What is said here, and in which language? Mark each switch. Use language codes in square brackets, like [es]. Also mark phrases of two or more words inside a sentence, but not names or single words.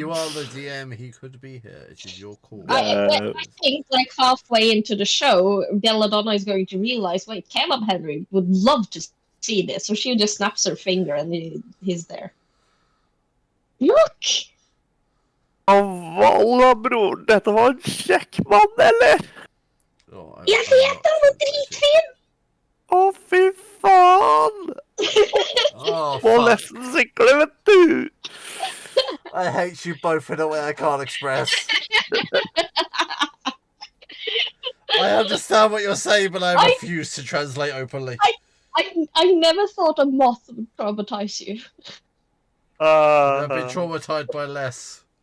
[en] You are the DM, he could be here. It is your call. I think like halfway into the show, Belladonna is going to realize, wait, Caleb Henry would love to see this. So she just snaps her finger and he's there. Look! [no] Valla bror, dette var en kjekk mann, eller? Jeg vet, han var dritfin! Å, fy faen! [en] Oh, [no] Må [en] fuck. [no] nesten sikle, vet du! [en] I hate you both in a way I can't express. I understand what you're saying, but I refuse to translate openly. I never thought a moth would traumatize you. I've been traumatized by less.